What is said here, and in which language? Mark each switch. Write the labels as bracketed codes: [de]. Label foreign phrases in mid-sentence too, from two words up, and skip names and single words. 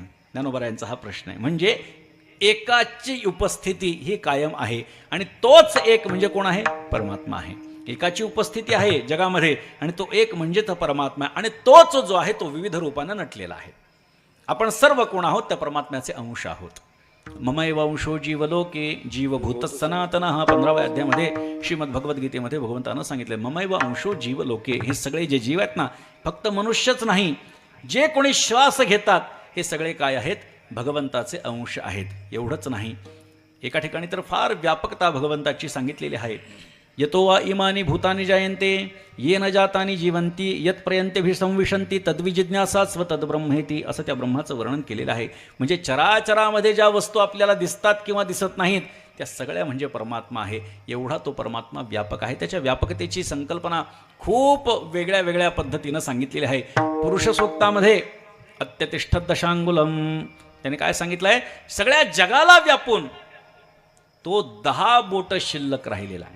[mr] ज्ञानोबारायांचा हा प्रश्न आहे. म्हणजे एकाची उपस्थिती ही कायम आहे आणि तोच एक म्हणजे कोण आहे, परमात्मा आहे. एकाची उपस्थिती आहे जगामध्ये आणि तो एक म्हणजे तो परमात्मा आहे आणि तोच जो आहे तो विविध रूपानं नटलेला आहे. आपण सर्व कोण आहोत, त्या परमात्म्याचे अंश आहोत. [sa] ममैव अंशो जीवलोके जीवभूत सनातन. [mr] हा 15व्या अध्यायामध्ये श्रीमद भगवद्गीतेमध्ये भगवंतानं सांगितलं, [sa] ममैव अंशो जीवलोके. [mr] हे सगळे जे जीव आहेत ना, फक्त मनुष्यच नाही, जे कोणी श्वास घेतात हे सगळे काय आहेत, भगवंताचे अंश आहेत. एवढंच नाही, एका ठिकाणी तर फार व्यापकता भगवंताची सांगितलेली आहे. [sa] यतो वा इमानी भूतानि जायन्ते येन जातानि जीवन्ति यत्प्रयन्त्यभिसंविशन्ति तद्विजिज्ञासा स्वतद्ब्रह्मेति. [mr] असं त्या ब्रह्माचं वर्णन केलेलं आहे. म्हणजे चराचरामध्ये ज्या वस्तू आपल्याला दिसतात किंवा दिसत नाहीत त्या सगळ्या म्हणजे परमात्मा आहे. एवढा तो परमात्मा व्यापक आहे. त्याच्या व्यापकतेची संकल्पना खूप वेगळ्या वेगळ्या पद्धतीनं सांगितलेली आहे. पुरुष सूक्तामध्ये [sa] अत्यतिष्ठत दशांगुलम [mr] त्याने काय सांगितलं आहे, सगळ्या जगाला व्यापून तो 10 बोट शिल्लक राहिलेला आहे.